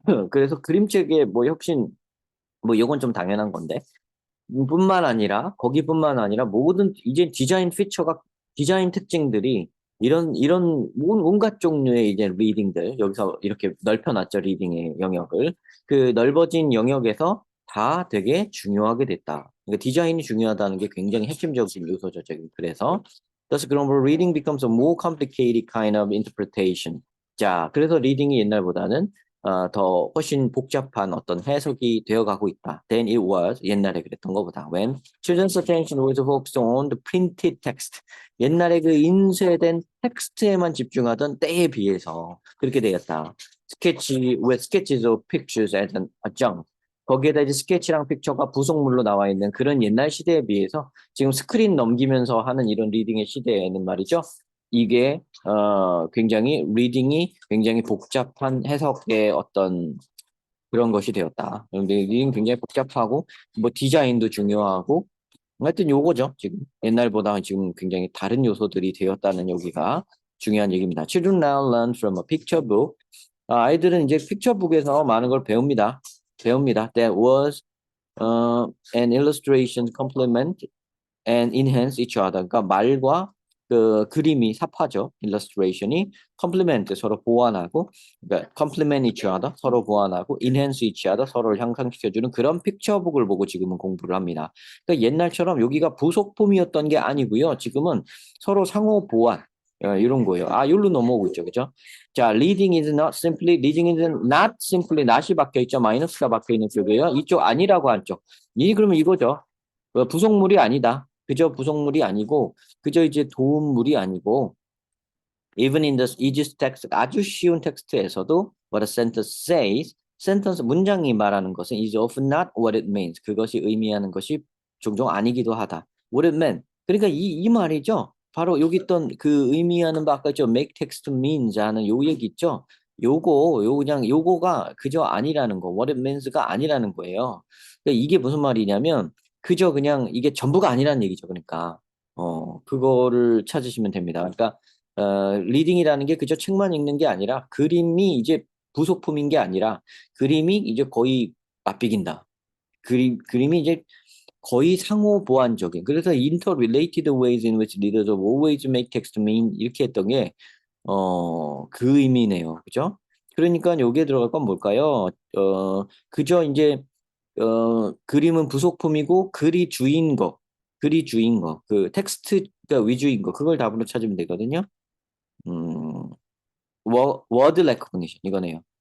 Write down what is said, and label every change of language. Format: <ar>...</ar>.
<ko>그래서 그림책의 뭐 혁신, 뭐 이건 좀 당연한 건데 뿐만 아니라 거기뿐만 아니라 모든 이제 디자인 특징들이 이런 온갖 종류의 이제 리딩들 여기서 이렇게 넓혀놨죠 리딩의 영역을 그 넓어진 영역에서 다 되게 중요하게 됐다. 그러니까 디자인이 중요하다는 게 굉장히 핵심적인 요소죠. 지금 그래서</ko> <en>Thus 그럼 reading becomes a more complicated kind of interpretation.</en> <ko>자, 그래서 리딩이 옛날보다는 더 훨씬 복잡한 어떤 해석이 되어가고 있다.</ko> <en>Than it was</en> <ko>옛날에 그랬던 것보다.</ko> <en>When children's attention was focused on the printed text.</en> <ko>옛날에 그 인쇄된 텍스트에만 집중하던 때에 비해서 그렇게 되었다.</ko> <en>with sketches of pictures as an adjunct.</en> <ko>거기에다 이제 스케치랑 픽처가 부속물로 나와 있는 그런 옛날 시대에 비해서 지금 스크린 넘기면서 하는 이런 리딩의 시대에는 말이죠. 이게 굉장히 리딩이 굉장히 복잡한 해석의 어떤 그런 것이 되었다. 근데 리딩 굉장히 복잡하고 뭐 디자인도 중요하고 하여튼 요거죠. 지금 옛날보다 지금 굉장히 다른 요소들이 되었다는 여기가 중요한 얘기입니다.</ko> <en>Children now learn from a picture book.</en> <ko>아이들은 이제 픽처북에서 많은 걸 배웁니다.</ko> <en>That was an illustration complement and enhance each other.</en> <ko>그러니까 말과 그 그림이 삽화죠. illustration이 complement 서로 보완하고, 그러니까</ko> <en>complement each other</en> <ko>서로 보완하고,</ko> <en>enhance each other</en> <ko>서로를 향상시켜주는 그런 픽처북을 보고 지금은 공부를 합니다. 그러니까 옛날처럼 여기가 부속품이었던 게 아니고요. 지금은 서로 상호 보완 이런 거예요. 여기로 넘어오고 있죠, 그죠?</ko> <en>자, reading is not simply not이</en> <ko>박혀 있죠. 마이너스가 박혀 있는 쪽이에요. 이쪽 아니라고 한 쪽. 그러면 이거죠. 부속물이 아니다. 그저 부속물이 아니고, 그저 이제 도움물이 아니고,</ko> <en>even in the easiest text,</en> <ko>아주 쉬운 텍스트에서도</ko> <en>what a sentence says,</en> <ko>센텐스 문장이 말하는 것은</ko> <en>is often not what it means.</en> <ko>그것이 의미하는 것이 종종 아니기도 하다.</ko> <en>What it meant.</en> <ko>그러니까 이 말이죠. 바로 여기 있던 그 의미하는 바 아까 있죠.</ko> <en>make text means</en> <ko>하는 요 얘기 있죠. 그냥 요거가 그저 아니라는 거.</ko> <en>what it means</en> <ko>가 아니라는 거예요. 그러니까 이게 무슨 말이냐면 그저 그냥 이게 전부가 아니라는 얘기죠. 그러니까 그거를 찾으시면 됩니다. 그러니까 리딩이라는 게 그저 책만 읽는 게 아니라 그림이 이제 부속품인 게 아니라 그림이 이제 거의 맞비긴다. 그림이 이제 거의 상호 보완적인.</ko> <en>그래서 interrelated ways in which readers always make text mean</en> <ko>이렇게 했던 게 그 의미네요. 그죠? 그러니까 여기에 들어갈 건 뭘까요? 그저 이제 그림은 부속품이고 글이 주인 거, 그 텍스트가 위주인 거, 그걸 답으로 찾으면 되거든요. 음, 워드 레코그니션 이거네요.</ko>